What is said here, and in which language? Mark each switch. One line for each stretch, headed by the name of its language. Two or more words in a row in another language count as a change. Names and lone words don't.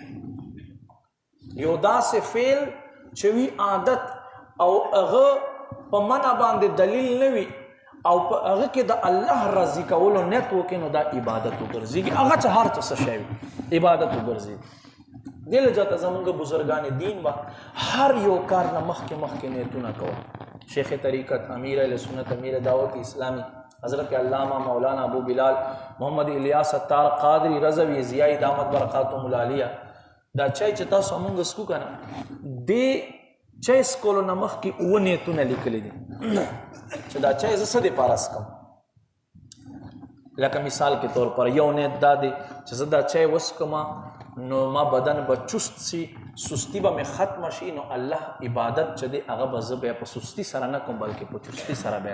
Pashto: یو داسې فعل چې وي عادت او هغه په منع باندې دلیل نه وي او په هغه کې د الله راضي کولو نیت وکړي، نو دا عبادت وګرځېږي. هغه چې هر څه شی وي عبادت وګرځېږي. دې لجاته زمونږ بزرګان دین به هر یو کار نه مخکې نیتونه کوه. شیخ طریقت، امیر اهل سنت، امیر دعوت اسلامی حضرت علامہ مولانا ابو بلال محمد الیاس ستار قادری رضوی ضیائی دامت برکاتهم العالیه دا چای چې تاسو مونږ سکو کنه، دې چای سکولو نه مخکې اووه نیتونه لیکلي دي چې دا چای زه څه دپاره څښم. لکه مثال کې
Urdu: طور پر
Pashto: یو نیت دا دی چې زه دا چای وڅښم نو ما بدن به چست سي سستی به مې ختمه شي نو الله عبادت چې دی هغه به زه بیا په سستی سره نه کوم بلکې په چستی سره بیا